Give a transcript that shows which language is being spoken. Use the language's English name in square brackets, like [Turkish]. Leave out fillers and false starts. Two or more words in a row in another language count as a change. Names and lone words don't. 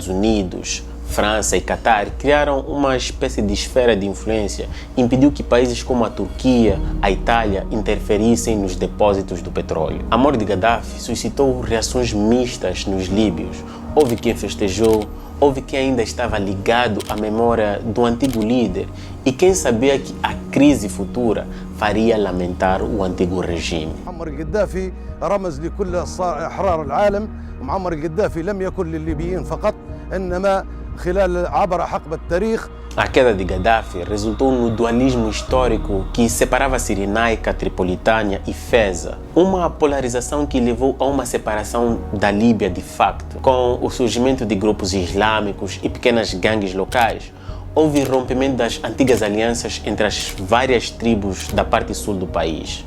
[Portuguese] Estados Unidos, França e Catar criaram uma espécie de esfera de influência e impediu que países como a Turquia, a Itália interferissem nos depósitos do petróleo. A morte de Gaddafi suscitou reações mistas nos líbios. Houve quem festejou, houve quem ainda estava ligado à memória do antigo líder e quem sabia que a crise futura faria lamentar o antigo regime. [Arabic] معمر القذافي رمز لكل أحرار العالم، ومعمر القذافي لم يكن للليبيين فقط إنما خلال عبر حقبة التاريخ. [Portuguese] A queda de Gaddafi resultou no dualismo histórico que separava a Cirenaica, Tripolitânia e Feza, uma polarização que levou a uma separação da Líbia de facto. Com o surgimento de grupos islâmicos e pequenas gangues locais, houve rompimento das antigas alianças entre as várias tribos da parte sul do país.